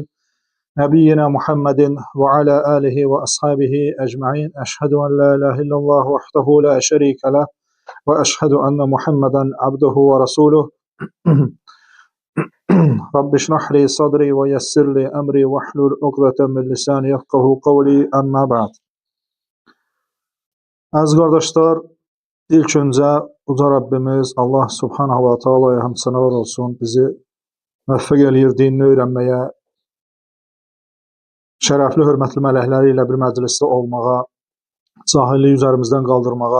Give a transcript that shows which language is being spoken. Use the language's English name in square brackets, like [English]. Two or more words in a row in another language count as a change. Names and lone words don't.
[Arabic] نبينا محمد وعلى آله وأصحابه أجمعين. أشهد أن لا إله إلا الله وحده لا شريك له. وأشهد أن محمدا عبده ورسوله. رب اشرح لي صدري ويسر لي أمري واحلل عقدة من لساني يفقهوا قولي أما بعد. [Azerbaijani] Əziz qardaşlar, İlk öncə uca Rabbimiz Allah [Arabic] سبحانه وتعالى'ya [Azerbaijani] həmsənalar olsun. Bizi müvəffəq eləyir dinini öyrənməyə, şərəfli, hörmətli mələkləri ilə bir məclisdə olmağa, cahilliyi üzərimizdən qaldırmağa.